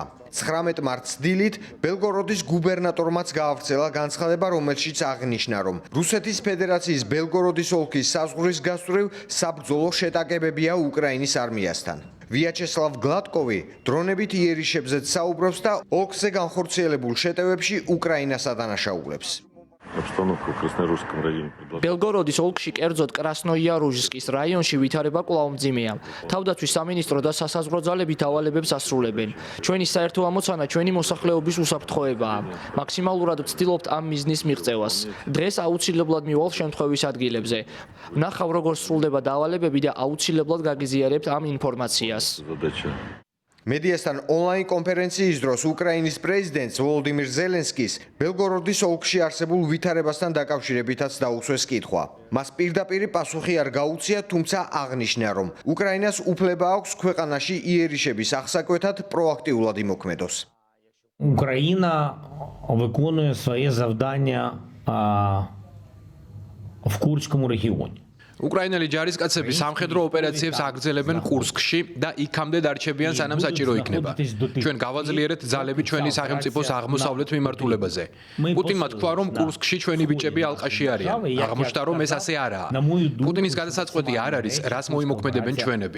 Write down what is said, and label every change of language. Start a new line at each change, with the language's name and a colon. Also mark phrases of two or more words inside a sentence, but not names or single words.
Georgian: 19 მარტს დილით ბელგოროდის გუბერნატორმაც გაავრცელა განცხადება, რომელშიც აღნიშნა, რომ რუსეთის ფედერაციის ბელგოროდის ოლქის საზღვრის გასწვრივ საბრძოლო შეტაკებებია უკრაინის არმიასთან. ვიაჩესლავ გლატკოვი დრონებით იერიშებზეც საუბრობს და ოლქზე განხორციელებულ შეტევებში უკრაინას ადანაშაულებს.
Russian: Обстановка в Краснорусском районе.
Georgian: ბელგოროდის ოლქში, კერძოდ კრასნოიარუჟსკის რაიონში ვითარება კვლავ მძიმეა. თავდაცვის სამინისტრო და სასაზღვრო ძალები დავალებებს ასრულებენ. ჩვენი საერთო ამოცანა ჩვენი მოსახლეობის უსაფრთხოებაა. მაქსიმალურად ვცდილობთ ამ მიზნის მიღწევას. დღეს აუცილებლად მივალ შემთხვევის ადგილებზე. ვნახავ, როგორ სრულდება დავალებები და აუცილებლად გაგიზიარებთ ამ ინფორმაციას. Задача. მედიასთან ონლაინ კონფერენციის დროს უკრაინის პრეზიდენტს ვოლოდიმირ ზელენსკის ბელგოროდის ოლქში არსებულ ვითარებასთან დაკავშირებითაც დაუსვეს კითხვა. მას პირდაპირ პასუხი არ გაუწია, თუმცა აღნიშნა, რომ უკრაინას უფლება აქვს ქვეყანაში იერიშების აღსაკვეთად პროაქტიულად იმოქმედოს.
Ukrainian: Україна виконує своє завдання в Курському регіоні.
Georgian: უკრაინელი ჯარისკაცები სამხედრო ოპერაციებს აგრძელებენ კურსკში და იქამდე დარჩებიან, სანამ საჭირო იქნება. ჩვენ გავაძლიერეთ ძალები ჩვენი სახელმწიფოს აღმოსავლეთ მიმართულებაზე. პუტინმა თქვა, რომ კურსკში ჩვენი ბიჭები ალყაში არიან. აღმოჩნდა, რომ ეს ასე არაა. პუტინის გადასაწყვეტი არ არის, რას მოიმოქმედებენ ჩვენები.